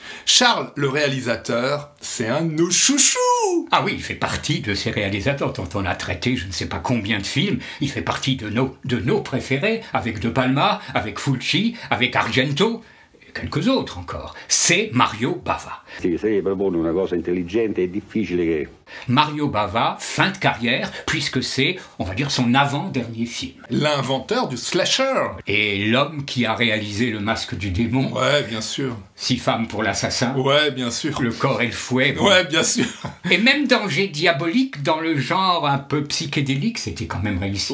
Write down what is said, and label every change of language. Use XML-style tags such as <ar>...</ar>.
<fr>Charles, le réalisateur, c'est un de nos chouchous. Ah oui, il fait partie de ces réalisateurs dont on a traité je ne sais pas combien de films. Il fait partie de nos préférés, avec De Palma, avec Fulci, avec Argento, et quelques autres encore. C'est Mario Bava.</fr> <it>Sì, se propone una cosa intelligente è difficile che...</it> <fr>Mario Bava, fin de carrière, puisque c'est, on va dire, son avant-dernier film. L'inventeur du slasher. Et l'homme qui a réalisé Le Masque du Démon. Ouais, bien sûr. 6 femmes pour l'assassin. Ouais, bien sûr. Le corps et le fouet. Bon. Ouais, bien sûr. Et même Danger diabolique, dans le genre un peu psychédélique, c'était quand même réussi.</fr>